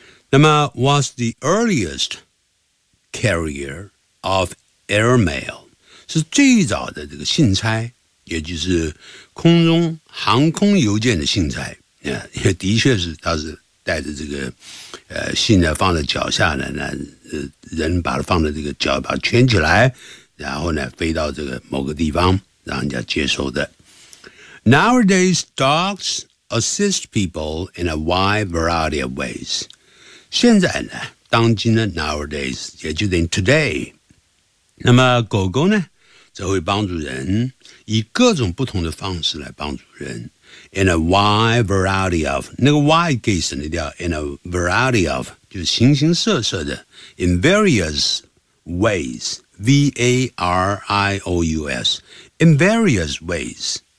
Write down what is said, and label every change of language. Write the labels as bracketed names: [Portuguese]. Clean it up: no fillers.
[Chinese] 那么 , [English] was the earliest carrier of airmail, [Chinese] 是最早的这个信差也就是空中航空邮件的信差。也的确是它是带着这个信呢放在脚下呢，人把它放在这个脚把它圈起来，然后呢飞到这个某个地方让人家接收的。 [English] Nowadays, dogs assist people in a wide variety of ways. [Chinese] 现在呢，当今呢 ，nowadays 也就等于 today。那么狗狗呢，则会帮助人，以各种不同的方式来帮助人。 [English] In a wide variety of 那个 wide [Chinese] 可以省略掉 [English] ，in a variety of [Chinese] 就是形形色色的 [English] ，in various ways, various, in various ways。